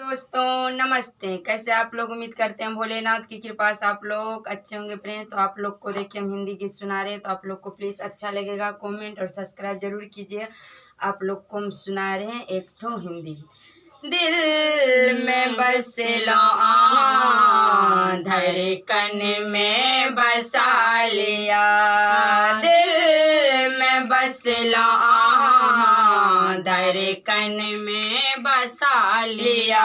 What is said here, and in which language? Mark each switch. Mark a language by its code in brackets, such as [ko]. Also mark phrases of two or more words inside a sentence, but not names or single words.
[hi] दोस्तों नमस्ते। कैसे आप लोग? उम्मीद करते हैं भोलेनाथ की कृपा से आप लोग अच्छे होंगे फ्रेंड्स। तो आप लोग को देखिए हम हिंदी गीत सुना रहे हैं, तो आप लोग को प्लीज़ अच्छा लगेगा, कमेंट और सब्सक्राइब जरूर कीजिए। आप लोग को हम सुना रहे हैं एक ठो हिंदी। दिल में बसलो धड़कन में बसा लिया, दिल में बसलो धड़कन में बसा लिया।